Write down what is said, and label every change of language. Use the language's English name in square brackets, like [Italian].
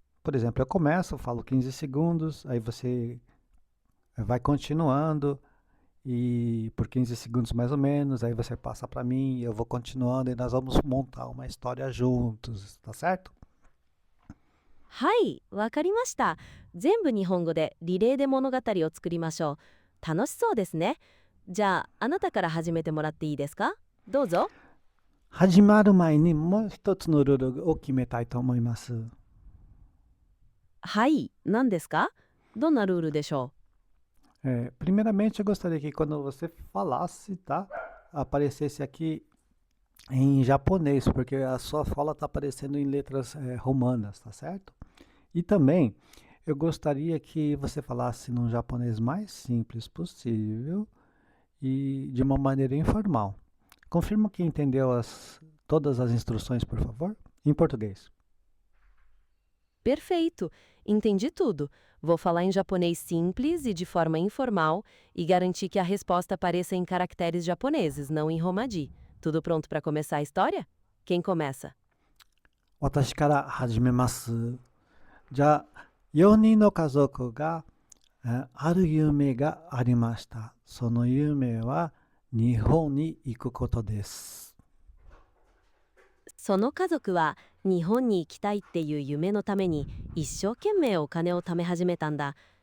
[Portuguese] Por exemplo, eu começo, eu falo 15 segundos, aí você vai continuando, e por 15 segundos mais ou menos, aí você passa para mim, eu vou continuando, e nós vamos montar uma história juntos, tá certo? [Japanese] はい、わかりました。全部日本語でリレーで物語を作りましょう。楽しそうですね。じゃあ、あなたから始めてもらっていいですか？どうぞ。始まる前にもう一つのルールを決めたいと思います。はい、何ですか？どんなルールでしょ [Portuguese] Primeiramente, eu gostaria que quando você falasse, tá? Aparecesse aqui em japonês, porque a sua fala está aparecendo em letras romanas, tá certo? E também eu gostaria que você falasse num japonês mais simples possível e de uma maneira informal. Confirma que entendeu todas as instruções, por favor? Em português. Perfeito! Entendi tudo. Vou falar em japonês simples e de forma informal e garantir que a resposta apareça em caracteres japoneses, não em romaji. Tudo pronto para começar a história? Quem começa? [Japanese] 私から始めます。じゃあ、4人の家族がある夢がありました。その夢は日本に行くことです。その家族は日本に行きたいっていう夢のために一生懸命お金を貯め始めたんだ。